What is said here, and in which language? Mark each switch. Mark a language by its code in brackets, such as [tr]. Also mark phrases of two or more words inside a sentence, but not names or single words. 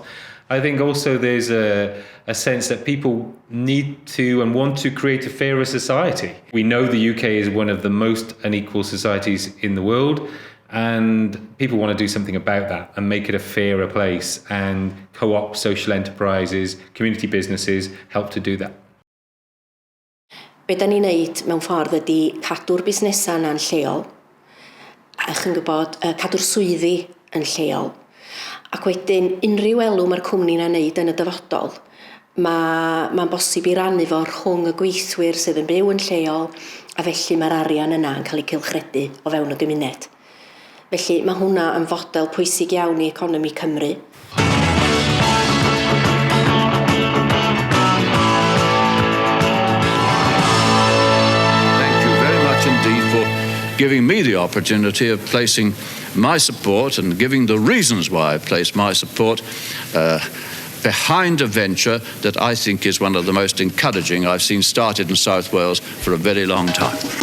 [en] I think also there's a sense that people need to and want to create a fairer society. We know the UK is one of the most unequal societies in the world, and people want to do something about that and make it a fairer place. And co-op, social enterprises, community businesses help to do that. [cy] Be da ni'n neud mewn ffordd ydy cadw'r busnesau yna'n lleol, a chi'n gwybod, cadw'r swyddi yn lleol. Ac wedyn, unrhyw elw mae'r cwmni na'n neud yn y dyfodol, mae'n bosib i rannu fo rhwng y gweithwyr sydd yn byw yn lleol, a felly mae'r arian yna yn cael ei cylchredu o fewn y gymuned. Felly mae hwnna yn fodel pwysig iawn i economi Cymru. [en] Indeed for giving me the opportunity of placing my support and giving the reasons why I place my support behind a venture that I think is one of the most encouraging I've seen started in South Wales for a very long time.